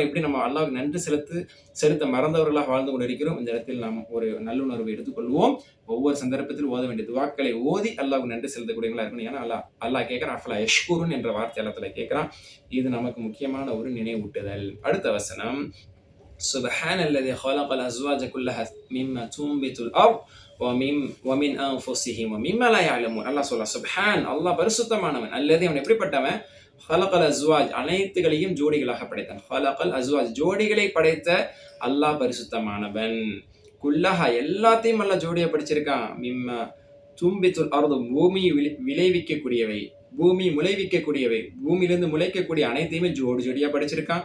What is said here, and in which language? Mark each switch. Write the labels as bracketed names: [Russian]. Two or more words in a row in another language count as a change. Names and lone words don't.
[Tamil] இப்படி நம்ம அல்லாஹ்வுக்கு நன்றி செலுத்த மறந்தவர்களாக வாழ்ந்து கொண்டு இருக்கிறோம். இந்த இடத்தில் நாம் ஒரு நல்லுணர்வை எடுத்துக்கொள்வோம். ஒவ்வொரு சந்தர்ப்பத்தில் ஓத வேண்டிய துவாக்களை ஓதி அல்லாஹ்வுக்கு நன்றி செலுத்தக்கூடியவங்களா இருக்கணும். ஏன்னா அல்லாஹ் கேட்கிறான், [Arabic] أفلا يشكرون [Tamil] என்ற வார்த்தை அல்லத்துல கேட்கிறான். இது நமக்கு முக்கியமான ஒரு நினைவூட்டுதல். அடுத்த வசனம், [Arabic] سبحان الذي خلق الأزواج كلها مما تنبت الأرض ومن أنفسهم ومما لا يعلمون. [Tamil] அல்லாஹ் சொல்றான், சுப்ஹான், அல்லாஹ் பரிசுத்தமானவன். அல்லது அவன் எப்படிப்பட்டவன்? [Arabic] خلق الأزواج, [Tamil] அனைத்துகளையும் ஜோடிகளாக படைத்தான். [Arabic] خلق الأزواج, [Tamil] ஜோடிகளை படைத்த அல்லாஹ் பரிசுத்தமானவன். குல்லஹா, எல்லாத்தையும் அல்லாஹ் ஜோடியா படிச்சிருக்கான். [Arabic] مما تنبت الأرض, [Tamil] பூமி விளைவிக்கக்கூடியவை, பூமி முளைவிக்கக்கூடியவை, பூமியிலிருந்து முளைக்கக்கூடிய அனைத்தையுமே ஜோடி ஜோடியா படிச்சிருக்கான்.